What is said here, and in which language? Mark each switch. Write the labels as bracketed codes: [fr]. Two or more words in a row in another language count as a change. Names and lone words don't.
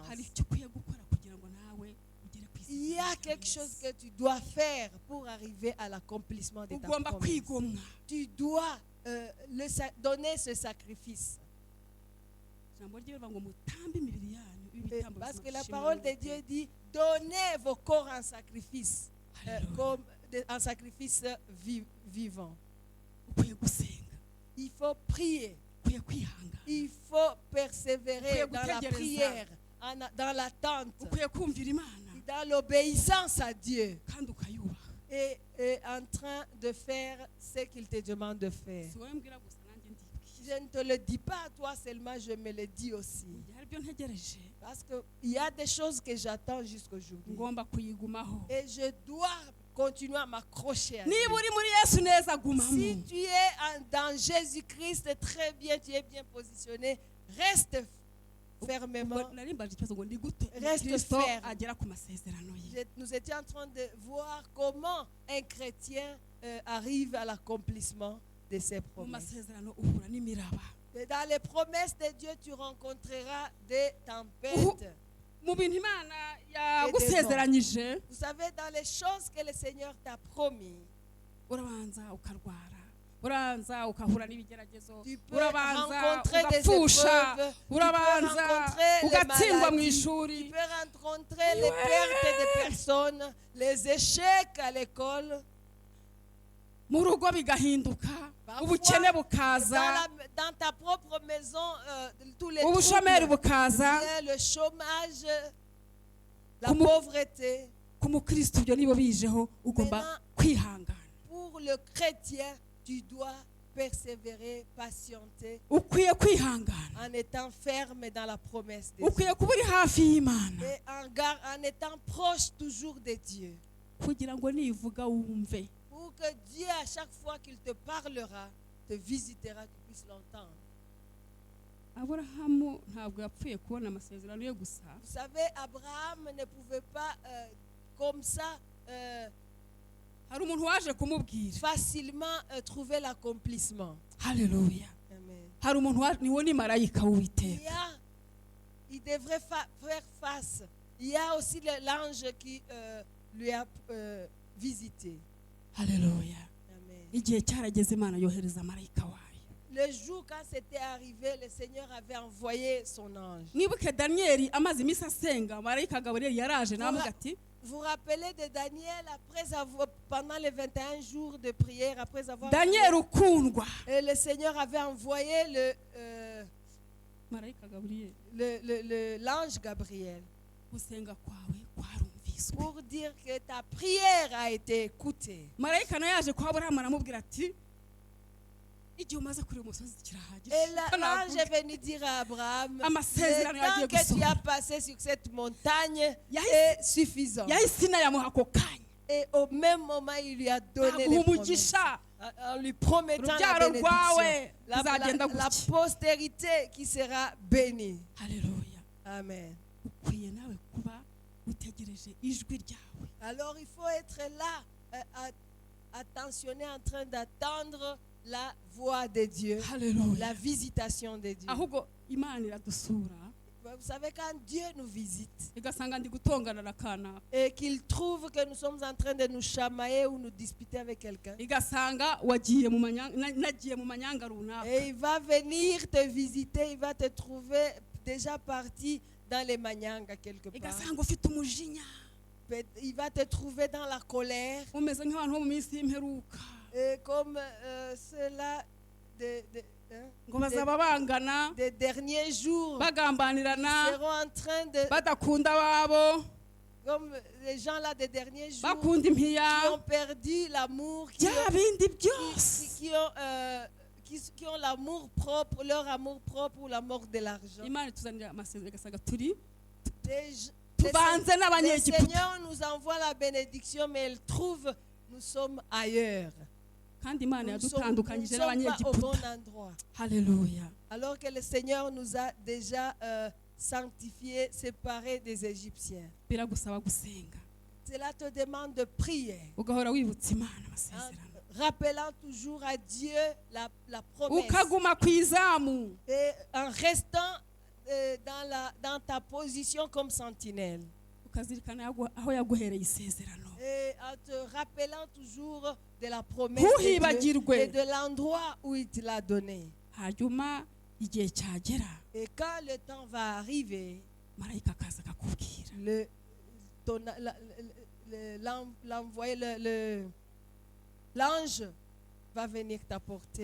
[rw] Hari icyo ukwiye gukora kugira ngo nawe ugere ku [fr] Il y a quelque chose que tu dois faire pour arriver à l'accomplissement de ta [rw] ugomba [fr] promesse. [rw] kwigomwa. [fr] Tu dois donner ce sacrifice. [rw] Ijambo ry'Imana ngo mutambe imibiri yanyu ibitambo [fr] Parce que la [rw] bizima [fr] parole de [rw] bishimwa [fr] Dieu dit, donnez vos corps en sacrifice, Alléluia. comme un sacrifice vivant. [rw] ukwiye gusenga [fr] Il faut prier, [rw] ukwiye kwihangana [fr] il faut persévérer [rw] Ukwiye [fr] dans la [rw] gutegereza. [fr] prière, dans l'attente, [rw] ukwiye kumvira Imana [fr] dans l'obéissance à Dieu [rw] kandi ukayubaha. [fr] et en train de faire ce qu'il te demande de faire. [rw] Si wowe mbwira gusa nanjye ndibwira. [fr] Je ne te le dis pas à toi seulement, je me le dis aussi. [rw] Hari ibyo ntegereje [fr] Parce qu'il y a des choses que j'attends jusqu'aujourd'hui. [rw] ngomba kuyigumaho. [fr] Et je dois continuer à m'accrocher à Dieu. [rw] Niba uri muri Yesu neza [fr] Si [rw] gumamo. [fr] tu es dans Jésus-Christ, très bien, tu es bien positionné, reste fermement. [rw] Ubwo narimbaje ikibazo ngo ndi gute [fr] Reste [rw] Kristo [fr] ferme. [rw] agera ku masezerano ye. [fr] Nous étions en train de voir comment un chrétien arrive à l'accomplissement de ses [rw] Mu [fr] promesses. [rw] masezerano uhura n'imiraba. [fr] Et dans les promesses de Dieu, tu rencontreras des tempêtes. [rw] mu bintu imana yagusezeranyije [fr] Vous savez, dans les choses que le Seigneur t'a promis, [rw] urabanza ukarwara, urabanza ukahura n'ibigeragezo, [fr] tu peux [rw] urabanza [fr] rencontrer des [rw] ugapfusha, [fr] épreuves, tu peux [rw] urabanza [fr] rencontrer les [rw] ugatsindwa mu [fr] maladies, tu [rw] ishuri. [fr] peux rencontrer les pertes de personnes, les échecs à l'école. [rw] Mu rugo bigahinduka, [fr] Parfois, [rw] ubukene bukaza, [fr] dans ta propre maison, tous les [rw] ubushomeri [fr] troubles, [rw] bukaza. [fr] le chômage, la [rw] Kumu- [fr] pauvreté. [rw] Ku mukristo ibyo nibo bijeho ugomba [fr] Maintenant, [rw] kwihangana. [fr] Pour le chrétien, tu dois persévérer, patienter, [rw] Ukwiye kwihangana, [fr] en étant ferme dans la promesse de Dieu. [rw] ukwiye kuba uri hafi y'Imana [fr] Et en étant proche toujours de Dieu. [rw] kugira ngo nivuga wumve. [fr] Pour que Dieu, à chaque fois qu'il te parlera, te visitera, que tu puisses l'entendre. [rw] Aburahamu ntabwo yapfuye kubona amasezerano yo gusa, [fr] Vous savez, Abraham ne pouvait pas, comme ça, [rw] hari umuntu waje kumubwira. [fr] facilement trouver l'accomplissement. [rw] Haleluya. Amen. Hari umuntu niwo ni marayika w'Uwiteka. [fr] Il devrait faire face. Il y a aussi l'ange qui lui a visité. [rw] Haleluya. Amen. Igihe cyarageze Imana yohereza marayika wayo. [fr] Le jour quand c'était arrivé, le Seigneur avait envoyé son ange. [rw] Mwibuke Daniyeli amaze iminsi asenga, marayika Gaburiyeli yaraje nawe ati, [fr] Vous vous rappelez de Daniel pendant les 21 jours de prière, après avoir [rw] Daniel ukundwa. [fr] et le Seigneur avait envoyé [rw] Marayika Gaburiyeli, [fr] l'ange Gabriel [rw] gusenga kwawe kwarumviswe. [fr] pour dire que ta prière a été écoutée. [rw] Marayika nawe yaje kwa Aburahamu aramubwira ati, igihe umaze kuri uyu musozi kirahagije. [fr] Et l'ange est venu dire à Abraham, [rw] Amasezerano [fr] le temps [rw] yagiye [fr] que tu [rw] gusohora. [fr] as passé sur cette montagne [rw] Yahise- [fr] est suffisant. [rw] Yahise inayamuha ako kanya. [fr] Et au même moment, il lui a donné les [rw] Aguha [fr] promesses. [rw] umugisha. [fr] En lui promettant la [rw] Urubyaro [fr] bénédiction. [rw] rwawe [fr] La [rw] ruzagenda gutya. [fr] postérité qui sera bénie. [rw] Haleluya. Amen. Ukwiye nawe kuba utegereje ijwi ryawe. [fr] Alors il faut être là, attentionné, en train d'attendre la voix de Dieu, [rw] Haleluya. [fr] la visitation de Dieu. [rw] Ahubwo Imana iradusura [fr] Vous savez, quand Dieu nous visite [rw] igasanga ndi gutongana na kanaka, [fr] et qu'il trouve que nous sommes en train de nous chamailler ou nous disputer avec quelqu'un, [rw] igasanga wagiye mu nagiye mu manyanga runaka, [fr] et il va venir te visiter, il va te trouver déjà parti dans les manyangas quelque part. [rw] igasanga ufite umujinya, [fr] Il va te trouver dans la colère, [rw] umeze nk'abantu bo mu minsi y'imperuka [fr] et comme ceux-là [rw] ngo bazaba bangana, [fr] des derniers jours [rw] bagambanirana, [fr] seront en train de, [rw] badakunda ababo, [fr] comme les gens là des derniers jours [rw] bakunda impiya, [fr] qui ont perdu l'amour, [rw] bya bindi byose. [fr] qui ont l'amour propre, leur amour propre ou l'amour de l'argent. [rw] Imana ituzanira amasezerano igasanga turi [fr] Les- [rw] tubanze [fr] Le [rw] n'abanyegiputa. [fr] Seigneur nous envoie la bénédiction, mais il trouve nous sommes ailleurs. [rw] Kandi Imana [fr] Nous ne [rw] yadutandukanyije [fr] sommes pas au [rw] n'abanyegiputa. [fr] bon endroit. [rw] Haleluya. [fr] Alors que le Seigneur nous a déjà sanctifiés, séparés des Égyptiens. [rw] Biragusaba gusenga, [fr] Cela te demande de prier, [rw] ugahora wibutsa Imana [fr] en [rw] amasezerano, [fr] rappelant toujours à Dieu la promesse. [rw] ukaguma ku izamu, [fr] Et en restant dans ta position comme sentinelle. [rw] ukazirikana aho yaguhereye isezerano. [fr] Et en te rappelant toujours de la promesse de Dieu [rw] Ntuhibagirwe. [fr] et de l'endroit où il te l'a donné. [rw] Hanyuma igihe cyagera, [fr] Et quand le temps va arriver, [rw] marayika akaza akakubwira, [fr] l'ange va venir t'apporter